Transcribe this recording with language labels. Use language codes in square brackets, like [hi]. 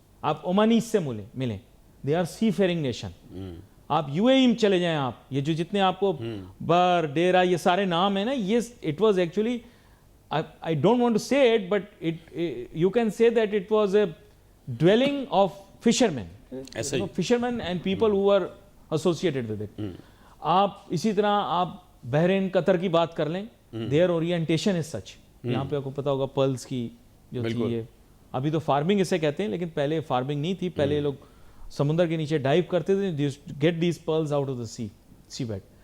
[ur] آپ عمانیز سے ملیں، [en] They R C fearing nation. [ur] آپ یو اے ای میں چلے جائیں، آپ یہ جو جتنے آپ کو بر ڈیرا یہ سارے نام ہیں نا، یہ [en] It was actually I don't want to say it, but you can say that it was a dwelling of fishermen. Fishermen and people who were associated with it. [ur] آپ اسی طرح آپ بحرین قطر کی بات کر لیں، [en] their orientation is such. [ur] یہاں پہ آپ کو پتا ہوگا پرلز کی جو تھی، ابھی تو فارمنگ اسے کہتے ہیں، لیکن پہلے فارمنگ نہیں تھی. پہلے لوگ سمندر کے نیچے ڈائیو کرتے تھے، [en] get these pearls out of the sea bed.